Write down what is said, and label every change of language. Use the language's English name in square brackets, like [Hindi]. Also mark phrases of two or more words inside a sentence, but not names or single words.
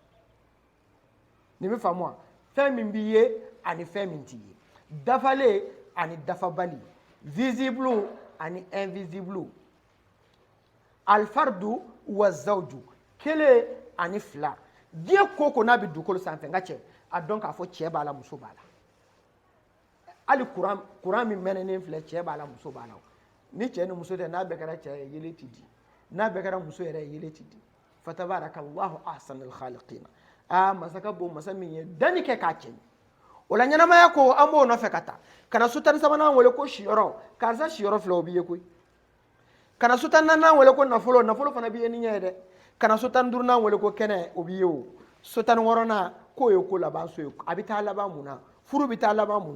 [Bambara] nin bɛ faamu wa fɛn min b'i ye ani fɛn min t'i ye dafalen ani dafabali visible ani invisible [Arabic] الفرد والزوج [Bambara] kelen ani fila diɲɛ ko ko n'a bɛ dugukolo sanfɛ n ka cɛ a dɔn k'a fɔ cɛ b'a la muso b'a la ali kuran min mɛnɛnen filɛ cɛ b'a la muso b'a la ni cɛ ni muso tɛ n'a bɛɛ kɛra cɛ ye yelen ti di n'a bɛɛ kɛra muso yɛrɛ ye yelen ti di [Arabic] فتبارك الله أحسن الخالقين [Bambara] masaka bo masa min ye danni kɛ k'a cɛ o la ɲɛnamaya ko an b'o nɔfɛ ka taa kana sutani sabanan wele ko siyɔrɔ karisa siyɔrɔ filɛ o b'i ye koyi kana sutani naaninan wele ko nafolo fana b'i ye ni ɲɛ ye dɛ kana sutani duurunan wele ko kɛnɛ o b'i ye o sutani wɔɔrɔnan k'o ye ko laban so ye a bɛ taa laban mun na furu bɛ taa laban mun